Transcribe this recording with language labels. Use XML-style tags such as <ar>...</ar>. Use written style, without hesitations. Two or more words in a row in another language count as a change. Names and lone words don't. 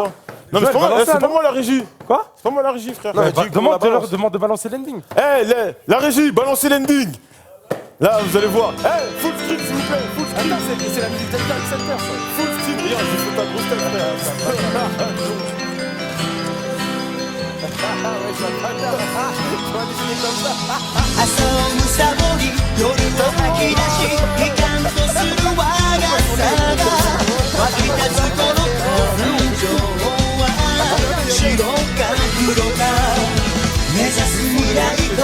<fr>Non, mais c'est pas moi- c'est pas moi la régie. Quoi? C'est pas moi la régie, frère. Demande de balancer l'ending. La régie, balancez l'ending. Là, vous allez voir.</fr> <en>Full screen,</en> <fr>s'il vous plaît.</fr> <en>Full screen.</en> <fr>C'est la musique d'Alter Center, ça.</fr> <en>Full screen.</en> <fr>Regarde, j'ai fait ta grosse tête, frère.</fr> <ja>朝をむさぼり夜と吐き出し悲観とする我がさが湧き立つこの感情は白か黒か目指す未来と</ja>